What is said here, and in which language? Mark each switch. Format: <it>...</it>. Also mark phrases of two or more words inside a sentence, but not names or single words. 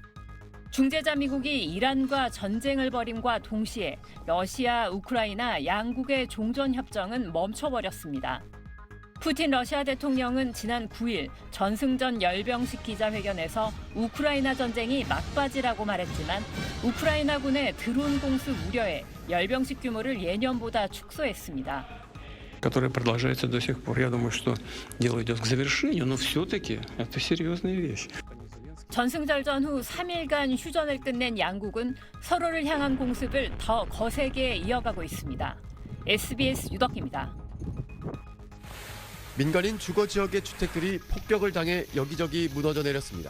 <ko>중재자 미국이 이란과 전쟁을 벌임과 동시에 러시아, 우크라이나 양국의 종전 협정은 멈춰버렸습니다. 푸틴 러시아 대통령은 지난 9일 전승전 열병식 기자회견에서 우크라이나 전쟁이 막바지라고 말했지만 우크라이나군의 드론 공습 우려에 열병식 규모를 예년보다 축소했습니다.</ko> <ru>Которая продолжается до сих пор. Я думаю, что дело идет к завершению, но все-таки это серьезная вещь.</ru> <ko>전승절전 후 3일간 휴전을 끝낸 양국은 서로를 향한 공습을 더 거세게 이어가고 있습니다. SBS 유덕입니다. 민간인 주거 지역의 주택들이 폭격을 당해 여기저기 무너져 내렸습니다.</ko>